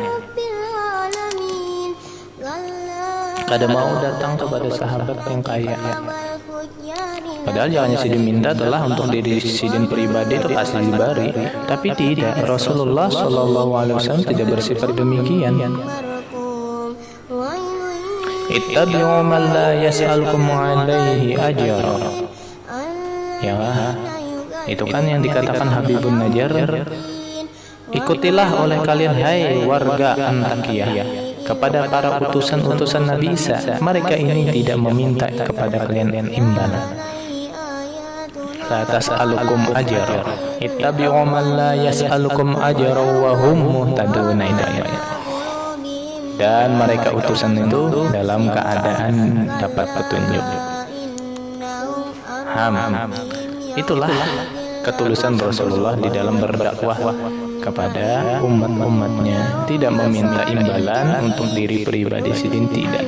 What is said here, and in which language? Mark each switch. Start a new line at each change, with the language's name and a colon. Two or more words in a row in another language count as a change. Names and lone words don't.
Indonesian: Kada mau datang kepada sahabat yang kaya. Padahal jangan Sidin minta telah untuk diri Sidin pribadi itu pasti diberi, tapi tidak. Rasulullah SAW tidak bersifat demikian.
Arabic: اتبعوا من لا يسألكم عليه أجرا.
Indonesian: Ya, itu kan yang dikatakan Habibun Najjar. Ikutilah oleh kalian hai warga Antakiyah kepada para utusan-utusan Nabi Isa. Mereka ini tidak meminta kepada kalian imbalan.
Arabic: لا تسألكم أجرا. اتبعوا من لا يسألكم أجرا وهم مهتدون.
Indonesian: Dan mereka utusan itu dalam keadaan dapat petunjuk. Itulah ketulusan Rasulullah di dalam berdakwah kepada umat-umatnya, tidak meminta imbalan untuk diri pribadi Sidin, tidak.